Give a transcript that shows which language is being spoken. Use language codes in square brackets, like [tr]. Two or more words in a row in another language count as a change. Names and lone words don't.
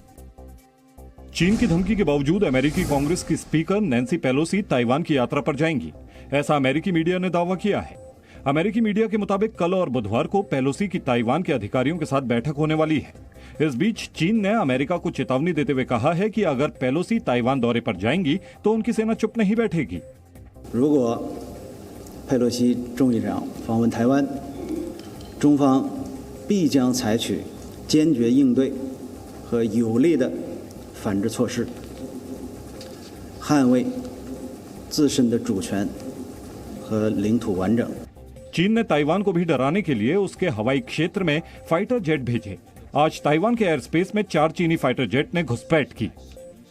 [hi] चीन की धमकी के बावजूद अमेरिकी कांग्रेस की स्पीकर नैन्सी पेलोसी ताइवान की यात्रा पर जाएंगी, ऐसा अमेरिकी मीडिया ने दावा किया है। अमेरिकी मीडिया के मुताबिक कल और बुधवार को पेलोसी की ताइवान के अधिकारियों के साथ बैठक होने वाली है। इस बीच चीन ने अमेरिका को चेतावनी देते हुए कहा है कि अगर पेलोसी ताइवान दौरे पर जाएंगी तो उनकी सेना चुप नहीं बैठेगी। [zh] 如果佩洛西众议长访问台湾，中方必将采取坚决应对和有力的反制措施，捍卫自身的主权和领土完整。 [hi] चीन ने ताइवान को भी डराने के लिए उसके हवाई क्षेत्र में [en] fighter jet [hi] भेजे। आज ताइवान के [en] air space [hi] में 4 चीनी [en] fighter jet [hi] ने घुसपैठ की।